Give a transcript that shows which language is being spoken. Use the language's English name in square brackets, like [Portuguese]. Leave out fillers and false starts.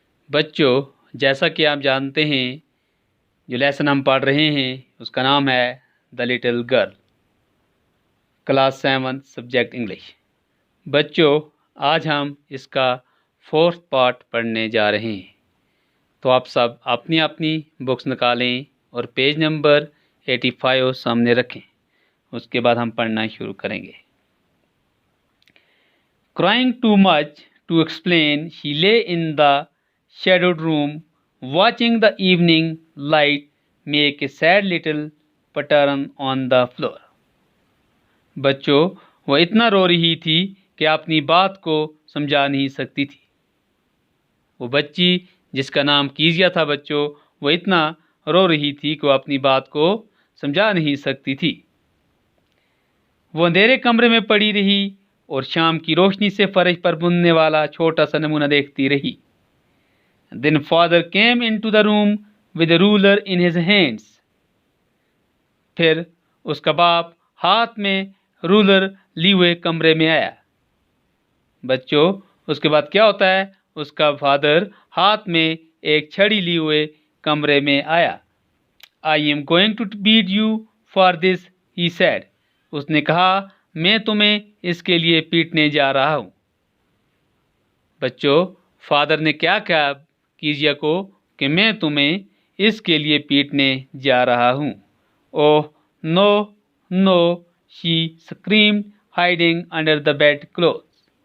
[Hindi] बच्चों, जैसा कि आप जानते हैं, जो लेसन हम पढ़ रहे हैं उसका नाम है the little girl, class 7 subject English. बच्चों, आज हम इसका 4th पार्ट पढ़ने जा रहे हैं। तो आप सब अपनी अपनी बुक्स निकालें और पेज नंबर 85 सामने रखें। उसके बाद हम पढ़ना शुरू करेंगे। [English] Crying too much to explain, she lay in the shadowed room, watching the evening light make a sad little pattern on the floor. [Hindi] बच्चों, वह इतना रो रही थी कि अपनी बात को समझा नहीं सकती थी। वो बच्ची जिसका नाम कीजिया था बच्चों, वो इतना रो रही थी कि वो अपनी बात को समझा नहीं सकती थी। वो अंधेरे कमरे में पड़ी रही और शाम की रोशनी से फर्श पर बुनने वाला छोटा सा नमूना देखती रही। [English] Then father came into the room with a ruler in his hands. [Hindi] फिर उसका बाप हाथ में रूलर लिए हुए कमरे में आया। बच्चों, उसके बाद क्या होता है? उसका फादर हाथ में एक छड़ी लिए हुए कमरे में आया। [English] I am going to beat you for this, he said. [Hindi] उसने कहा, मैं तुम्हें इसके लिए पीटने जा रहा हूं। बच्चों, फादर ने क्या कहा कीजिया को कि मैं तुम्हें इसके लिए पीटने जा रहा हूं। [English] Oh no no, she screamed hiding under the bedclothes.